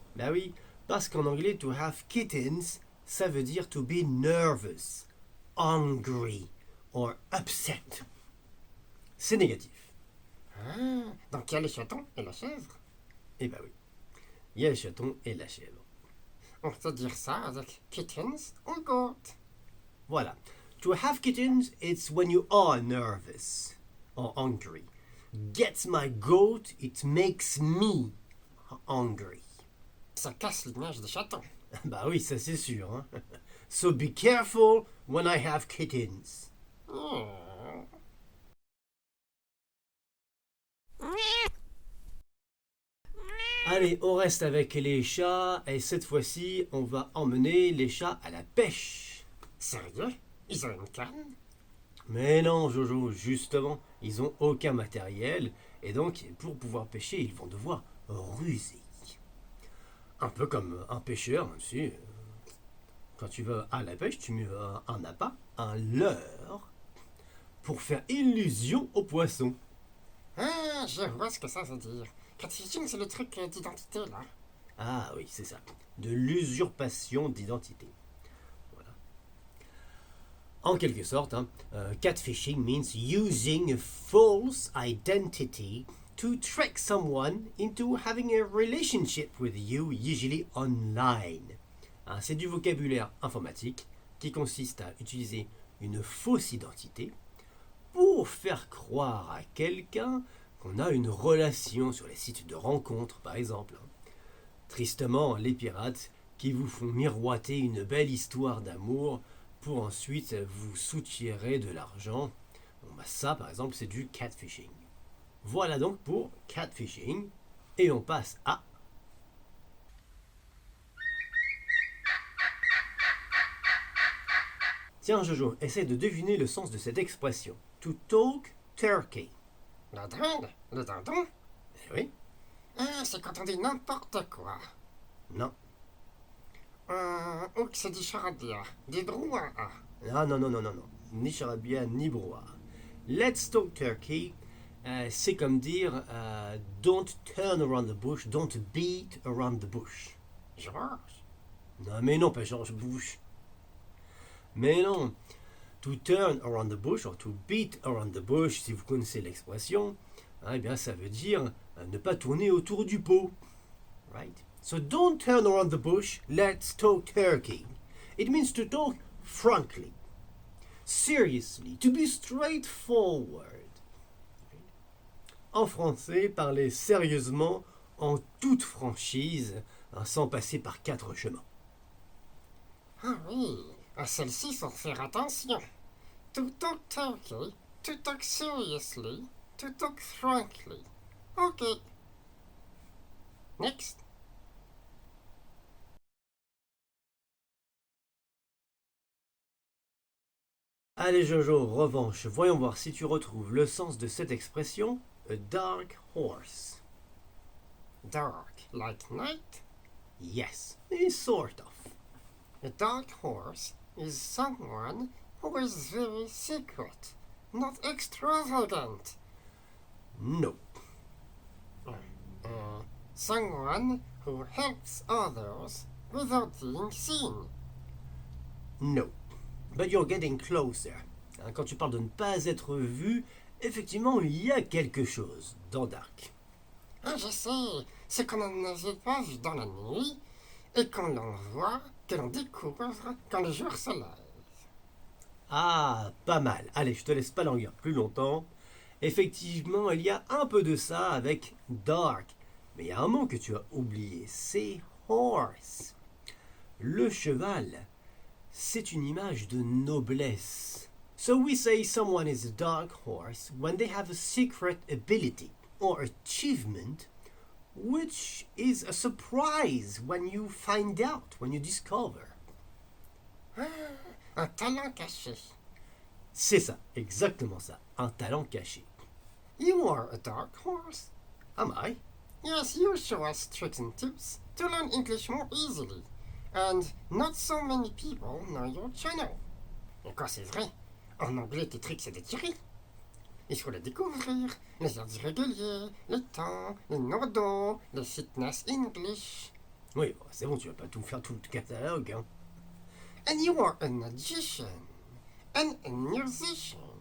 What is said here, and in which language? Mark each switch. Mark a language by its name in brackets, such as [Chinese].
[French] Oui, parce qu'en anglais, [English] to have kittens, [French] ça veut dire [English] to be nervous, angry or upset. [French] C'est négatif. Ah, donc il y a les chatons et la chèvre. Oui, il y a le chaton et la chèvre. On peut dire ça avec kittens ou goat. Voilà. [English] To have kittens, it's when you are nervous or angry. Gets my goat, it makes me angry. [French] Ça casse l'image des chatons. Bah oui, ça c'est sûr. Hein. [English] So be careful when I have kittens. Hmm. [French] Allez, on reste avec les chats et cette fois-ci, on va emmener les chats à la pêche. Sérieux? Ils ont une canne? Mais non, Jojo, justement, ils ont aucun matériel et donc pour pouvoir pêcher, ils vont devoir ruser. Un peu comme un pêcheur, tu sais, quand tu vas à la pêche, tu mets un appât, un leurre, pour faire illusion au poisson. Ah, je vois ce que ça veut dire. Catfishing, c'est le truc d'identité, là. Ah oui, c'est ça, de l'usurpation d'identité. Voilà. En quelque sorte, hein, [English] catfishing means using a false identity to trick someone into having a relationship with you, usually online. [French] Hein, c'est du vocabulaire informatique qui consiste à utiliser une fausse identité pour faire croire à quelqu'un qu'on a une relation sur les sites de rencontres, par exemple. Tristement, les pirates qui vous font miroiter une belle histoire d'amour pour ensuite vous soutirer de l'argent. Bon, bah ça, par exemple, c'est du catfishing. Voilà donc pour catfishing. Et on passe à... Tiens, Jojo, essaie de deviner le sens de cette expression. [English] To talk turkey. [French] La dinde? Le dindon? Eh oui. Ah, c'est quand on dit n'importe quoi. Non. Ou que c'est du charabia, du brouhaha. Ah non, non, non, non, non. Ni charabia, ni brouhaha. [English] Let's talk turkey. [French] C'est comme dire [English] don't turn around the bush, don't beat around the bush. [French] Georges? Non, mais non, pas George Bush. Mais non. [English] To turn around the bush, [French] or to beat around the bush, si vous connaissez l'expression, hein, eh bien ça veut dire ne pas tourner autour du pot. [English] Right? So don't turn around the bush, let's talk turkey. It means to talk frankly, seriously, to be straightforward. [French] En français, parler sérieusement, en toute franchise, hein, sans passer par 4 chemins. Ah oui, à celle-ci, faut faire attention. [English] To talk turkey, to talk seriously, to talk frankly. Ok. Next. [French] Allez Jojo, revanche, voyons voir si tu retrouves le sens de cette expression, [English] a dark horse. Dark, like night? Yes, sort of. A dark horse is someone who is very secret, not extravagant. No. Someone who helps others without being seen. No. But you're getting closer. [French] Hein, quand tu parles de ne pas être vu, effectivement, il y a quelque chose dans Dark. Ah, je sais, c'est qu'on n'en avait pas vu dans la nuit et qu'on l'en voit, que l'on découvre quand le jour se lève. Ah, pas mal. Allez, je te laisse pas languir plus longtemps. Effectivement, il y a un peu de ça avec Dark. Mais il y a un mot que tu as oublié, c'est horse. Le cheval, c'est une image de noblesse. [English] So we say someone is a dark horse when they have a secret ability or achievement which is a surprise when you find out, when you discover. [French] Un talent caché. C'est ça, exactement ça, un talent caché. [English] You are a dark horse. Am I? Yes, you show us tricks and tips to learn English more easily. And not so many people know your channel. [French] Et quoi, c'est vrai? En anglais, tes tricks, c'est des tiris. Il faut les découvrir, les verbes irréguliers, les temps, les nodos, les fitness English. Oui, bon, c'est bon, tu vas pas tout faire tout le catalogue, hein. [English] And you are a magician. And a musician.